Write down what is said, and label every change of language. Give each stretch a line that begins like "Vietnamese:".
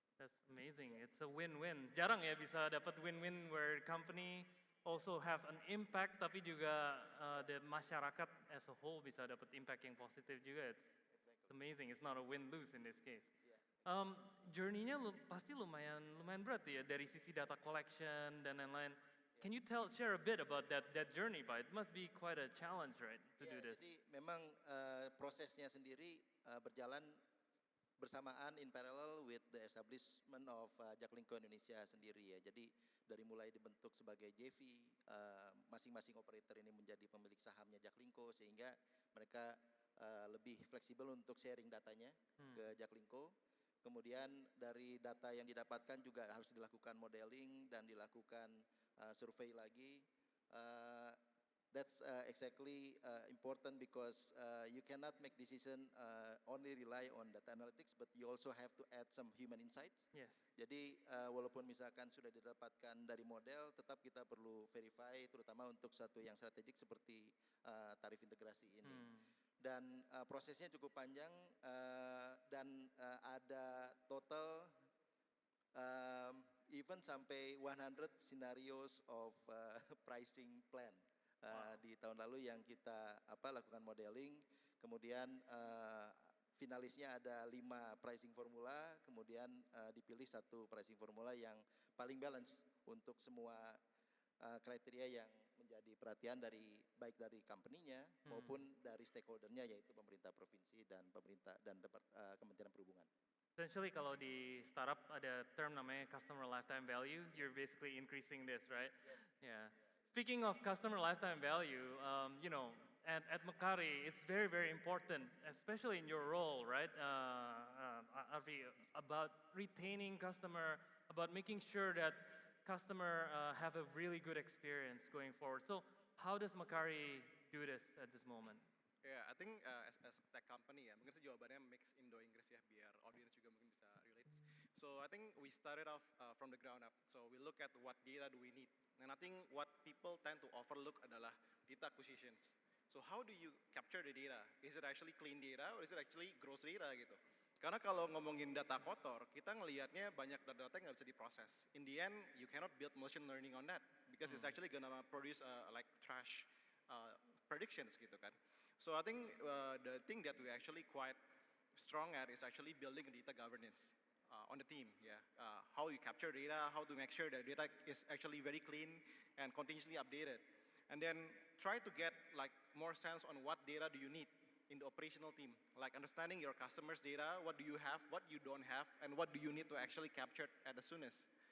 English: That's amazing. It's a win-win.
Indonesian: Jarang ya bisa dapat
English: win-win where company also have an impact,
Indonesian: tapi juga
English: the masyarakat as a whole
Indonesian: bisa dapat
English: impact
Indonesian: yang positif juga.
English: It's amazing. It's not a win-lose in this case.
Indonesian: Journey-nya pasti lumayan berat ya dari sisi data collection dan lain-lain.
English: Can you share a bit about that journey, Pak? It must be quite a challenge, right, to do this.
Indonesian: Jadi memang prosesnya sendiri berjalan bersamaan
English: in parallel with the establishment of
Indonesian: JakLingko Indonesia sendiri ya. Jadi dari mulai dibentuk sebagai JV, masing-masing operator ini menjadi pemilik sahamnya JakLingko sehingga mereka lebih fleksibel untuk sharing datanya ke JakLingko. Kemudian dari data yang didapatkan juga harus dilakukan modeling dan dilakukan survei lagi.
English: That's exactly important because you cannot make decision only rely on data analytics, but you also have to add some human insights. Yes.
Indonesian: Jadi walaupun misalkan sudah didapatkan dari model, tetap kita perlu verify, terutama untuk satu yang strategik seperti tarif integrasi ini. Dan prosesnya cukup panjang dan ada total even sampai 100
English: scenarios of pricing plan
Indonesian: di tahun lalu yang kita lakukan modeling. Kemudian finalisnya ada 5 pricing formula, kemudian dipilih satu pricing formula yang paling balance untuk semua kriteria yang menjadi perhatian baik dari company-nya maupun dari stakeholder-nya yaitu pemerintah provinsi dan pemerintah dan Kementerian Perhubungan.
English: Essentially
Indonesian: kalau di startup ada term namanya
English: customer lifetime value, you're basically increasing this, right? Yes. Yeah. Speaking of customer lifetime value, at Mekari, it's very important, especially in your role, right, Arvy, about retaining customer, about making sure that customer have a really good experience going forward. So how does Mekari do this at this moment? Yeah, I think as tech company
Indonesian: ya, mungkin jawabannya mix Indo-Inggris ya, biar audience juga mungkin bisa relate.
English: So I think we started off from the ground up. So we look at what data do we need. And I think what people tend to overlook adalah data acquisitions. So how do you capture the data? Is it actually clean data or is it actually gross data gitu?
Indonesian: Karena kalau ngomongin data kotor, kita ngelihatnya banyak data yang nggak bisa diproses.
English: In the end, you cannot build machine learning on that because it's actually gonna produce like trash predictions gitu kan. So I think the thing that we actually quite strong at is actually building data governance on the team. Yeah, how you capture data, how to make sure that data is actually very clean and continuously updated, and then try to get like more sense on what data do you need in the operational team, like understanding your customers' data, what do you have, what you don't have, and what do you need to actually capture at the soonest.